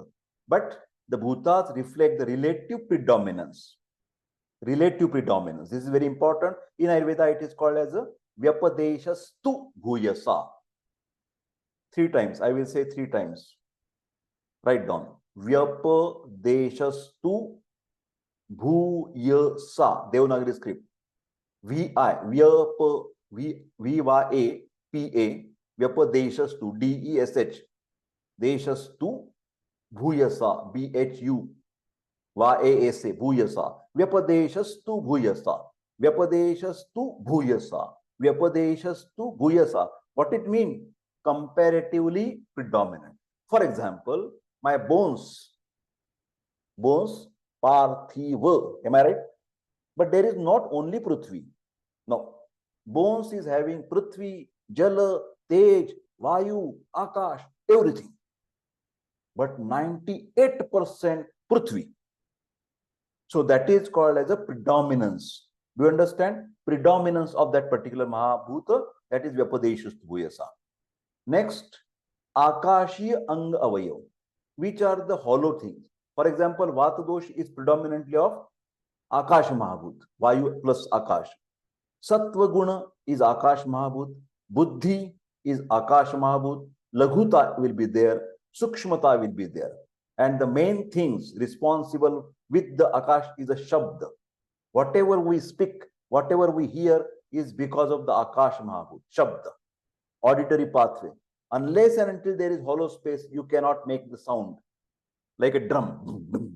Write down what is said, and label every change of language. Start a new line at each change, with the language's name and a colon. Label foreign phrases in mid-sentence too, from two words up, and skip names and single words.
English: But the Bhutas reflect the relative predominance. Relative predominance. This is very important. In Ayurveda, it is called as a
Sanskrit: Vyapadeshastu Bhuyasa.
English: 3 times. I will say 3 times. Write down.
Sanskrit: Vyapadeshastu Bhuyasa.
English: Devanagari script. V-Y-A-P-A.
Sanskrit: Vyapadeshastu. D-E-S-H. Deshastu Bhuyasa. B-H-U. Y-A-S-A. Bhuyasa. Vyapadeshastu Bhuyasa. Vyapadeshastu bhuyasa. Vyapadeshastu bhuyasa.
English: What it means? Comparatively predominant. For example, my bones, parthiva. Am I right? But there is not only Prithvi. No. Bones is having Prithvi, Jala, Tej, Vayu, Akash, everything. But 98% Prithvi. So that is called as a predominance. Do you understand? Predominance of that particular Mahabhuta, that is
Sanskrit: Vyapadeshastu Bhuyasa.
English: Next,
Sanskrit: Akashi Ang Avayav,
English: which are the hollow things. For example, Vata dosh is predominantly of
Sanskrit: Akash Mahabhut,
English: Vayu plus Akash. Sattva Guna is
Sanskrit: Akash Mahabhut,
English: Buddhi is
Sanskrit: Akash Mahabhut,
English: Laghuta will be there, Sukshmata will be there. And the main things responsible with the Akash is a Shabda. Whatever we speak, whatever we hear is because of the
Sanskrit: Akash Mahabhut,
English: Shabda, auditory pathway. Unless and until there is hollow space, you cannot make the sound like a drum.